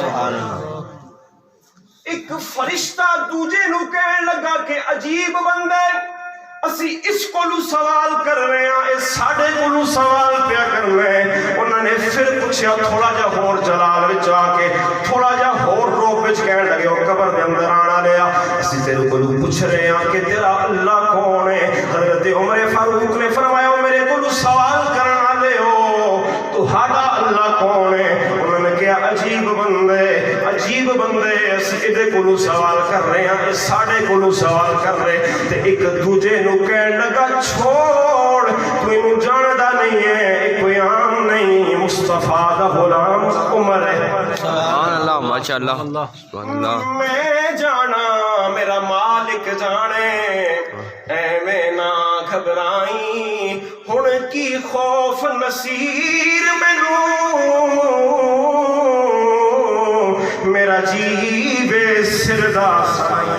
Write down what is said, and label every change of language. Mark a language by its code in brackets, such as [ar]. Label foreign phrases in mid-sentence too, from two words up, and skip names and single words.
[pa] ਇਕ ਫ਼ਰਿਸ਼ਤਾ ਦੂਜੇ ਨੂੰ ਕਹਿਣ ਲੱਗਾ ਕਿ ਅਜੀਬ ਬੰਦਾ ਅਸੀਂ ਇਸ ਕੋਲੋਂ ਸਵਾਲ ਕਰ ਰਹੇ ਹੈਂ ਇਸ ਸਾਡੇ ਕੋਲੋਂ ਸਵਾਲ ਪਿਆ ਕਰਨਾ ਹੈ ਉਨ੍ਹੋਂ ਨੇ ਫਿਰ ਪੁੱਛਿਆ ਥੋੜ੍ਹਾ ਜਾ ਹੋਰ ਜਲਾਲ ਵਿਚ ਆਕੇ ਥੋੜ੍ਹਾ ਜਾ ਹੋਰ ਰੂਪ ਵਿਚ ਕਹਿਣ ਲੱਗੇ ਓ ਕਬਰ ਦੇ ਅੰਦਰ ਆਣਾ ਲਿਆ ਅਸੀਂ ਤੇਰੇ ਕੋਲੋਂ ਪੁੱਛ ਰਹੇ ਹੈਂ ਕਿ ਤੇਰਾ ਅੱਲਾਹ ਕੌਣ ਹੈ ਹਜ਼ਰਤ ਉਮਰ ਫ਼ਾਰੂਕ ਨੇ ਫ਼ਰਮਾਇਆ ਮੇਰੇ ਕੋਲੋਂ ਸਵਾਲ ਕਰਨ ਵਾਲੇ ਹੋ ਤੁਹਾਡਾ ਇਹਦੇ ਕੋਲੋਂ ਸਵਾਲ ਕਰ ਰਹੇ ਹਾਂ, ਸਾਡੇ ਕੋਲੋਂ ਸਵਾਲ ਕਰ ਰਹੇ ਤੇ ਇੱਕ ਦੂਜੇ ਨੂੰ ਕਹਿਣ ਲੱਗਾ ਛੋੜ, ਤੂੰ ਇਹਨੂੰ ਜਾਣਦਾ ਨਹੀਂ ਹੈ, ਇਹ ਕੋਈ ਆਮ ਨਹੀਂ, ਮੁਸਤਫਾ ਦਾ ਗੁਲਾਮ ਉਮਰ ਹੈ। [ar] سبحان اللہ ماشاء اللہ سبحان اللہ [pa] میں جانا میرا مالک جانے، ایویں نہ گھبرائی ہن کی خوف نصیر مینوں، میرا جی بے سردا سائی۔